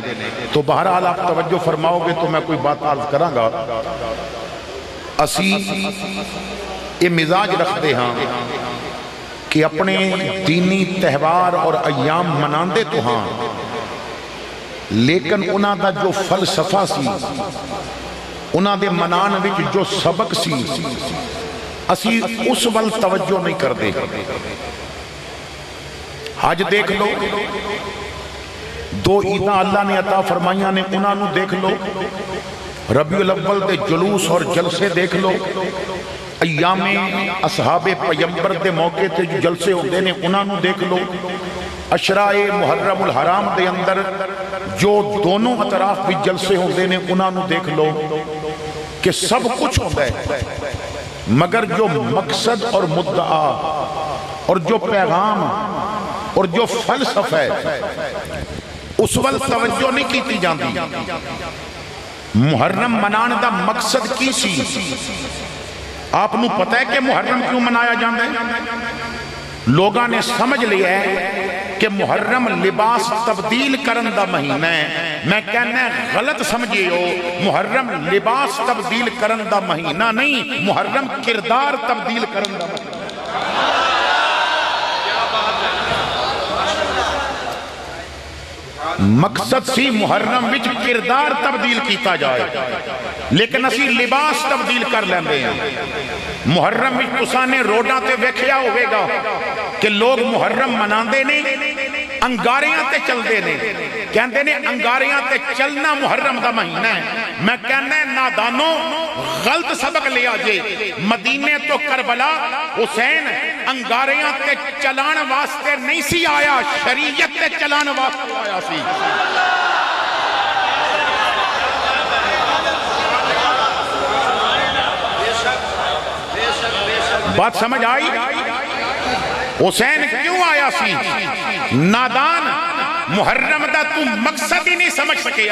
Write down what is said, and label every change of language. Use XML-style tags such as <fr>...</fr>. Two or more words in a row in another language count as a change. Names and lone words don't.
<ur>تو بہرحال آپ توجہ فرماؤ گے تو میں کوئی بات عرض کراں گا۔</ur> <pa>اسی یہ مزاج رکھتے ہاں کہ اپنے دینی تہوار اور ایام مناندے تو ہاں، لیکن انہاں دا جو فلسفہ سی، انہاں دے منان وچ جو سبق سی، اسی اس ول توجہ نہیں کر دے۔ حج دیکھ لو، 2 عیداں اللہ نے عطا فرمائیاں نے انہاں نو دیکھ لو، ربیع الاول دے جلوس اور جلسے دیکھ لو، ایام اصحاب پیمبر دے موقع تے جو جلسے ہوندے نے انہاں نو دیکھ لو، عشرہ محرم الحرام دے اندر جو دونوں اطراف بھی جلسے ہوندے نے انہاں نو دیکھ لو کہ</pa> <ur>سب کچھ ہوتا ہے، مگر جو مقصد اور مدعا اور جو پیغام اور جو فلسفہ ہے</ur> <pa>اس ول توجہ نہیں کیتی جاندی۔ محرم منان دا مقصد کی سی؟ آپ نو پتہ ہے کہ محرم کیوں منایا جاندے؟ لوگاں نے سمجھ لیا ہے کہ محرم لباس تبدیل کرن دا مہینہ ہے۔ میں کہنا ہے غلط سمجھے ہو، محرم لباس تبدیل کرن دا مہینہ نہیں، محرم کردار تبدیل کرن دا مہینہ۔ مقصد سی محرم وچ کردار تبدیل کیتا جائے، لیکن اسی لباس تبدیل کر لیندے ہیں۔ محرم وچ تساں نے روڈاں تے ویکھیا ہوئے گا کہ لوگ محرم مناندے نے، انگاریاں تے چل دے نے، کہندے نے انگاریاں تے چلنا محرم دا مہینہ ہے۔ میں کہنا ہے نادانوں غلط سبق لیا جے، مدینے تو کربلا حسین انگاریاں تے چلان واسطے نہیں سی آیا، شریعت تے چلان واسطے آیا سی۔ بات سمجھ آئی؟ حسین کیوں آیا سی؟ نادان محرم دا تو مقصد ہی نہیں سمجھ سکیا۔</pa>